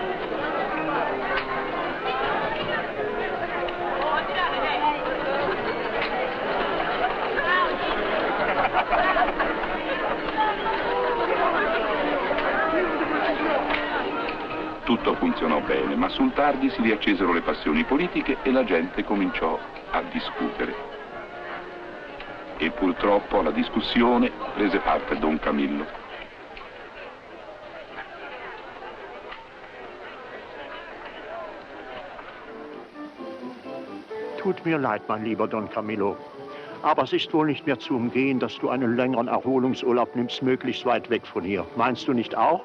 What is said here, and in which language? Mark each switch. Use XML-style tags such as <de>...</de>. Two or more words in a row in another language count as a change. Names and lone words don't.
<it>Tutto funzionò bene, ma sul tardi si riaccesero le passioni politiche e la gente cominciò a discutere. E purtroppo alla discussione prese parte Don Camillo.</it> <de>Tut mir leid, mein lieber Don Camillo. Aber es ist wohl nicht mehr zu umgehen, dass du einen längeren Erholungsurlaub nimmst, möglichst weit weg von hier.</de>